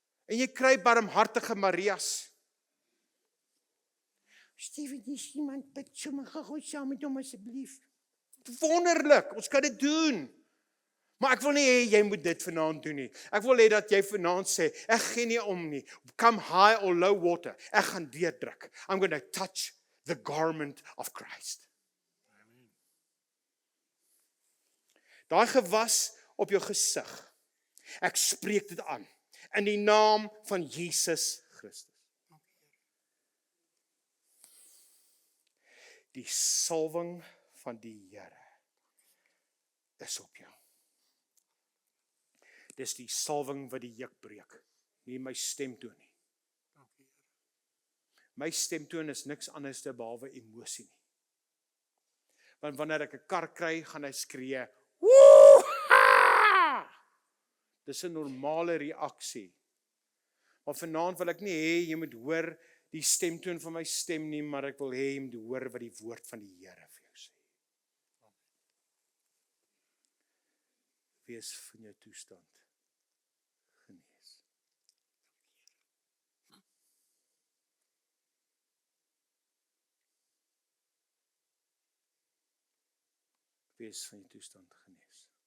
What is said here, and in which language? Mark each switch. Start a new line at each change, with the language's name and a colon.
Afrikaans: En jy kry barmhartige Marias. Steven, dis iemand bid sommer gou saam met hom asseblief. Wonderlik, ons kan dit doen. Maar ek wil nie hê jy moet dit vanaand doen nie. Ek wil hê dat jy vanaand sê, ek gee nie om nie.
English: Come high or low water.
Afrikaans: Ek gaan deurdruk.
English: I'm going to touch the garment of Christ.
Afrikaans: Daai gewas op jou gesig. Ek spreek dit aan. In die naam van Jesus Christus. Die salwing van die Here is op jou. Dis die salwing wat die juk breek, nie my stemtoon nie. My stemtoon is niks anders te behalwe emosie nie. Want wanneer ek 'n kar kry, gaan hy skree, woe! Dis 'n normale reaksie. Maar vanaand wil ek nie hê jy moet hoor die stemtoon van my stem nie, maar ek wil hê jy moet hoor wat die woord van die Here vir jou sê. Wees van jou toestand genees. Wees van jou toestand genees.